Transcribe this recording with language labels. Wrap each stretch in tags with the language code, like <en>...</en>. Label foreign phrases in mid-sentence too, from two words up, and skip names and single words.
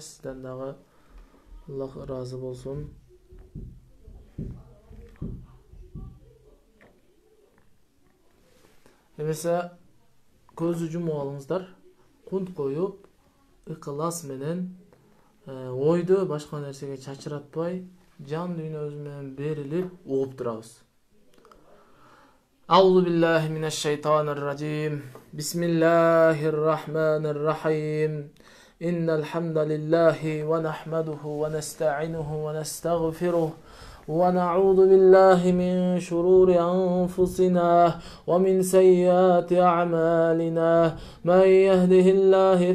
<ky>Сизден дагы Аллах разы болсун. Эмесе көзү жумуп алыңыздар. Кунт коюп, ыкылас менен ойду башка нерсеге чачыратпай, жан дүйнөбүз менен берилип угуп турабыз.</ky> <ar>أعوذ بالله من الشيطان الرجيم بسم الله الرحمن الرحيم إن الحمد لله ونحمده ونستعينه ونستغفره ونعوذ بالله من شرور أنفسنا ومن سيئات أعمالنا من يهده الله</ar>